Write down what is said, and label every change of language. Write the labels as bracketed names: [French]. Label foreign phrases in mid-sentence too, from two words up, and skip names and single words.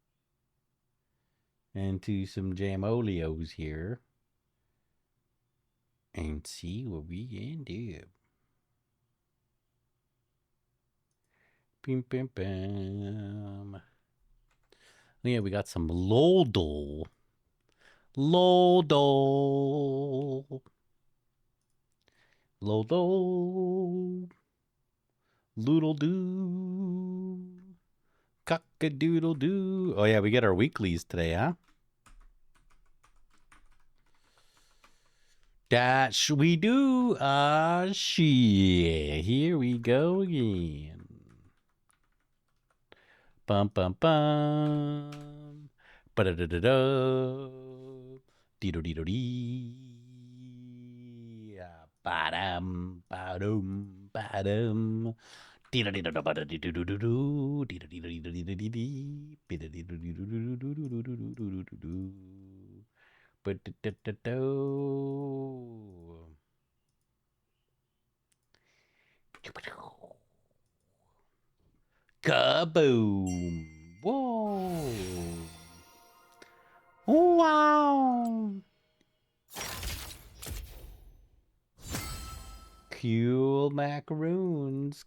[English] Into some jamolios here. And see what we can do. Bim, bim, bam. Yeah, we got some Lodol. Lodol. Loodle-doo. Cock-a-doodle-doo. Oh, yeah, we get our weeklies today, huh? That we do. Shit. Here we go again. Bum bum bum. Ba da da da da. Dee do dee do dee. Ba dum ba dum ba dum. Dee da dee da da ba da dee do do do do. Dee da dee da dee da dee da dee dee. Be da dee do dee do do do do do do do do do do. Ba da da da do. Kaboom! Whoa! Wow! Cool macaroons.